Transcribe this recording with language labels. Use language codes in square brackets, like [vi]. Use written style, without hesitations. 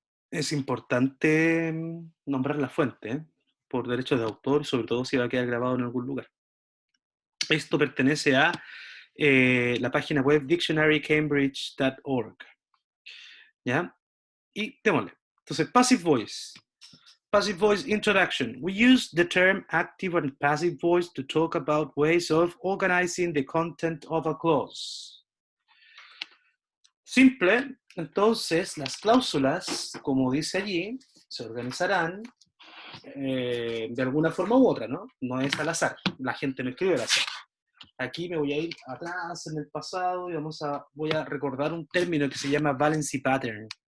[es] Es importante nombrar la fuente, ¿eh? Por derechos de autor y sobre todo si va a quedar grabado en algún lugar. Esto pertenece a la página web dictionarycambridge.org. ¿Ya? Y démosle. Entonces, passive voice. [en] Passive voice introduction. We use the term active and passive voice to talk about ways of organizing the content of a clause. [es] Simple, entonces las cláusulas, como dice allí, se organizarán de alguna forma u otra, ¿no? No es al azar, la gente no escribe al azar. Aquí me voy a ir atrás en el pasado y voy a recordar un término que se llama valency pattern.